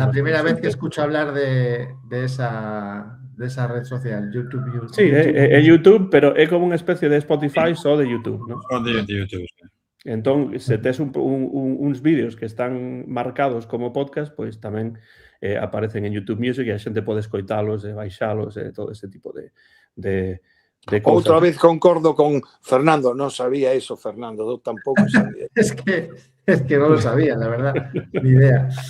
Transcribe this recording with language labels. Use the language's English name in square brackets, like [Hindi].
[Spanish] La primera vez que escucho hablar de esa red social, YouTube Music. [Galician] Sí, é YouTube, pero é como unha especie de Spotify só de YouTube, non? Só de YouTube, sí. Entón, se tes uns vídeos que están marcados como podcast, pois tamén aparecen en YouTube Music e a xente pode escoitalos e baixalos e todo ese tipo de cousas. Outra vez concordo con Fernando, non sabía eso, Fernando, eu tampouco sabía. [Spanish] Es que no lo sabía, la verdad, ni idea.